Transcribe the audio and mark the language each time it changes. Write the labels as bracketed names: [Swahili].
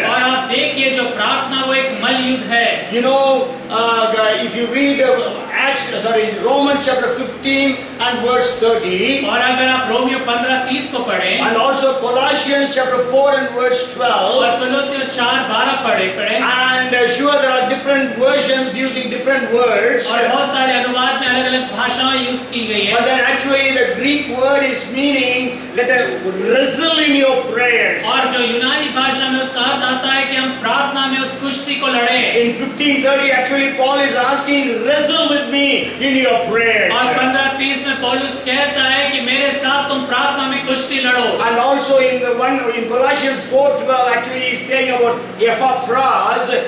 [Hindi] और आप देखिए जो प्रार्थना वो एक मलयुद्ध है। [English] You know, if you read Romans chapter 15 and verse 30, [Hindi] और अगर आप रोमियो 15:30 को पढ़ें, [English] and also Colossians chapter 4 and verse 12, [Hindi] और कोलोसियों 4:12 पढ़ें, [English] and sure there are different versions using different words, [Hindi] और बहुत सारे अनुवाद में अलग-अलग भाषाएं यूज की गई [English] but [Hindi] है। [English] then actually the Greek word is meaning let us wrestle in your prayers. [Hindi] और जो यूनानी भाषा में उसका अर्थ आता है कि हम प्रार्थना में उस कुश्ती को लड़े। [English] In 15:30 actually Paul is asking, wrestle with me in your prayers. [Hindi] और 15:30 में पौलुस कहता है कि मेरे साथ तुम प्रार्थना में कुश्ती लड़ो। [English] And also in Colossians 4:12 actually he's saying about Epaphras.